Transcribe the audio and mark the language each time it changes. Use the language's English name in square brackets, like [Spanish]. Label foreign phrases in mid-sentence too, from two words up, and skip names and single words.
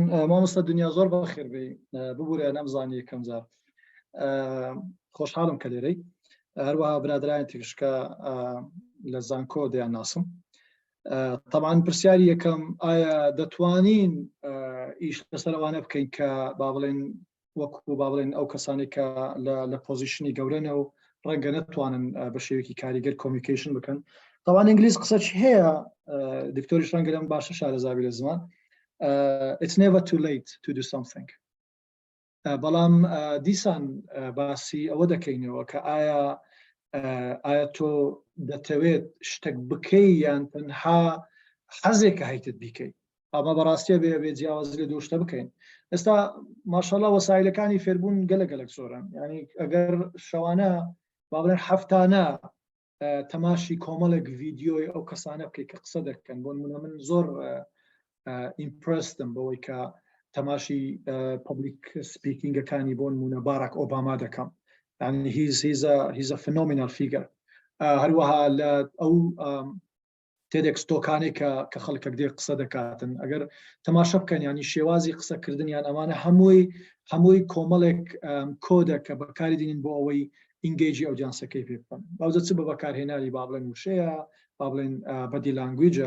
[Central Kurdish] مامۆستا دنیا زۆر بەخێر بێ ببوورێ نەمزانی یەکەم جار خۆشحاڵم کە لێرەی هەروەها برادرایان تێکشکە لە زانکۆ دەیان ناسم طبعا پرسیاری یەکەم ئایا دەتوانین ئیش لەسەر ئەوانە بکەین کە با بڵێن وەکو با بڵێن ئەو کەسانی کە لە پۆزیشنی گەورەنە و ڕەنگە نەتوانن بە شێوەیەکی کاریگەر کۆمیونیکیشن بکەن. طبعا ئینگلیز قسە چی هەیە دکتۆریش ڕەنگە لەم باشە شارەزابی لە زمان [English] it's never too late to do something. [Central Kurdish] بەڵام دیسان باسی ئەوە دەکەینەوە کە ئایا تۆ دەتەوێت شتێک بکەی یان تەنها حەزێکە هەیتت بیکەی. ئەمە بەڕاستیە بێ جیاواز لێ دوو شتە بکەین. ئێستا ماشەڵڵا وەسایلەکانی فێربوون گەلک زۆرن، ینی ئەگەر شەوانە با بڵێن هەفتانە تەماشی کۆمەڵێک ڤیدیۆی ئەو کەسانە بکەی کە قسە دەکەن. بۆ نمونە من زۆر ئیمپرسدم بەوەی کە تەماشی [English] public speakingەکانی [Central Kurdish] بۆ نمونە باراک ئۆباما دەکەم. [English] يعني he's a phenomenal figure. [Central Kurdish] هەروەها لە ئەو تێدێک ستۆکانێک کە خەڵکێک دێ قسە دەکاتن ئەگەر تەماشە بکەن ینی شێوازی قسەکردنیان ئەمانە هەمووی کۆمەڵێک کۆدە کە بەکاری دێنین بۆ ئەوەی ئینگیجی ئەودیانسەکەی پێ بکەن. باوزە چ بە بەکارهێنانی با بڵێن وشەیە با بڵێن [English] body language.